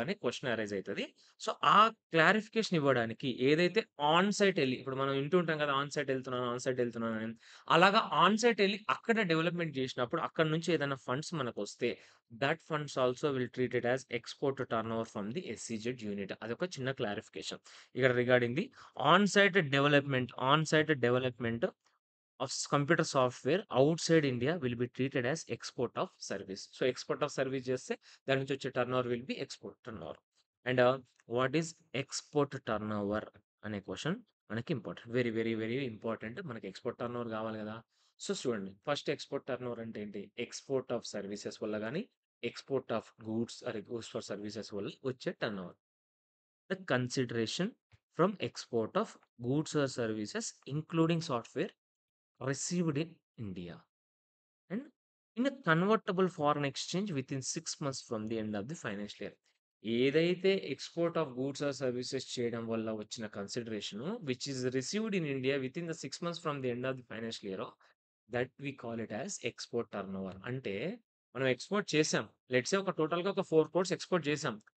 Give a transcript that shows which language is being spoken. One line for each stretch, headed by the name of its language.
Telugu: అనే question arise అయితది. So, ఆ క్లారిఫికేషన్ ఇవ్వడానికి ఏదైతే ఆన్ సైట్ ఎళ్లి ఇప్పుడు మనం వింటూ ఉంటాం కదా! On site ఎళ్తున్నాను, on site ఎళ్తున్నానని. అలాగా ఆన్ సైట్ ఎళ్లి అక్కడ డెవలప్‌మెంట్ జేసినప్పుడు, అక్కడి నుంచి ఏదైనా funds మనకొస్తే,
English: That funds also will treated as export turnover from the SEZ unit.
Telugu: అదొక చిన్న క్లారిఫికేషన్.
English: ఇక్కడ regarding the on site development of computer software outside India will be treated as export of service. So export of service
Telugu: చేస్తే దాని నుంచి వచ్చే
English: Turnover will be export turnover. And what is export turnover
Telugu: అనే question మనకి
English: Important. Very, very, very important.
Telugu: మనకి export turnover కావాలి కదా! So చూడండి ఫస్ట్ ఎక్స్‌పోర్ట్ టర్నోవర్ అంటే ఏంటి? ఎక్స్‌పోర్ట్ ఆఫ్ సర్వీసెస్ వల్ల గాని, export of goods or goods for services వల్ల వచ్చే turnover.
English: The consideration from export of goods or services including software received in India and in a convertible foreign exchange within 6 months from the end of the financial year.
Telugu: ఏదైతే export of goods or services చేయడం వల్ల వచ్చిన కన్సిడరేషను
English: Which is received in India within the 6 months from the end of the financial year that we call it as export turnover.
Telugu: అంటే మనం export చేసాం.
English: let's say
Telugu: ఒక టోటల్‌గా ఒక 4 క్రోర్స్ ఎక్స్‌పోర్ట్ చేసాం.